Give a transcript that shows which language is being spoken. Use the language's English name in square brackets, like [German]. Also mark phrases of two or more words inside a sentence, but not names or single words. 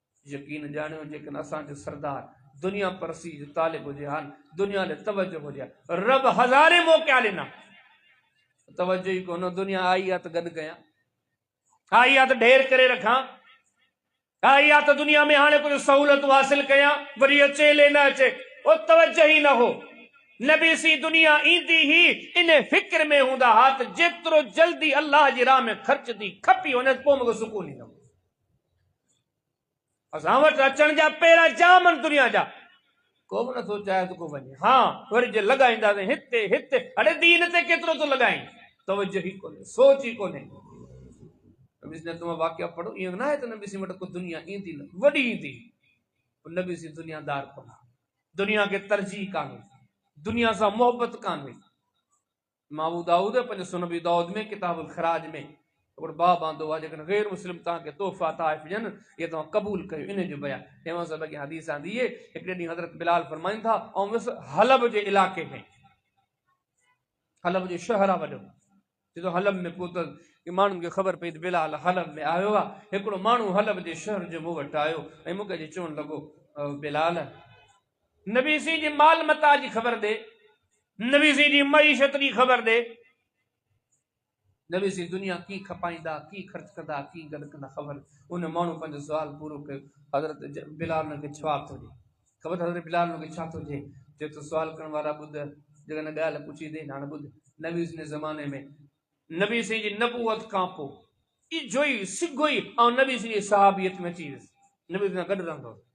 [Sindhi] यकीन ॼाणियो जेकॾहिं असांजो सरदार दुनिया परसी जो तालिब हुजे हाल दुनिया ले तवज्जो हुजे रब हज़ारे मौक़ा ॾिना तवज्जो ही कोन दुनिया आई आहे त गॾु कयां आई आहे त ढेर करे रखां आई आहे त दुनिया में हाणे कुझु सहूलियत हासिल कयां वरी अचे ले न अचे ओ तवज्जो ही न हो नबी सी दुनिया ईंदी ही इन फिक्र में हूंदा हा त जेतिरो जल्दी अल्लाह जी राह में ख़र्च थी खपी वञे पोइ मूंखे सुकून ईंदो असां वटि अचण जा पहिरां जाम आहिनि दुनिया जा को बि नथो चाहे त को वञे हा वरी जे लॻाईंदासीं हिते हिते अड़े दीन ते केतिरो थो लॻाईं तवज्जो ही कोन्हे सोच ही कोन्हे [Hindi] नबी ने तुम वाक़िया पढ़ो [Sindhi] ईअं न आहे त नबी सी वटि को दुनिया ईंदी न वॾी ईंदी नबी सी दुनियादार कोन दुनिया खे तरजीह कान्हे दुनिया से मोहब्बत कान्हे इमाम अबू दाऊद पंहिंजे सुनन अबी दाऊद में किताबुल खराज में हिकिड़ो बाब आंदो आहे जेकॾहिं गैर मुस्लिम तव्हांखे तोहफ़ा ताइफ़ ॾियनि इहे तव्हां क़बूल कयो इन जो बयान तंहिं सां अॻे हदीस आंदी आहे हिकिड़े ॾींहुं हज़रत बिलाल फरमाइनि था ऐं बसि हलब जे इलाइक़े में हलब जो शहर आहे वॾो जो हलब में पहुतल कि माण्हुनि खे ख़बर पई त बिलाल हलब में आयो आहे हिकिड़ो माण्हू हलब जे शहर जो मूं वटि आयो ऐं मूंखे चवणु लॻो बिलाल नबी सी जी माल मता जी ख़बर दे नबी सी जी मईशत जी ख़बर दे नबी सी दुनिया की खपाईंदा की ख़र्च कंदा की गॾु कंदा ख़बर उन माण्हू पंहिंजो सुवाल पूरो कयो हज़रत बिलाल हुनखे छा थो ॾिए ख़बर हज़रत बिलाल हुनखे छा थो ॾिए जे तो सुवाल करण वारा ॿुध जेकॾहिं ॻाल्हि पुछी अथई हाणे ॿुध नबी जे ज़माने में नबी सी जी नबूअत खां पोइ इजो ई सिगो ई ऐं नबी सी जी सहाबियत में अची वियुसि नबी सां गॾु रहंदो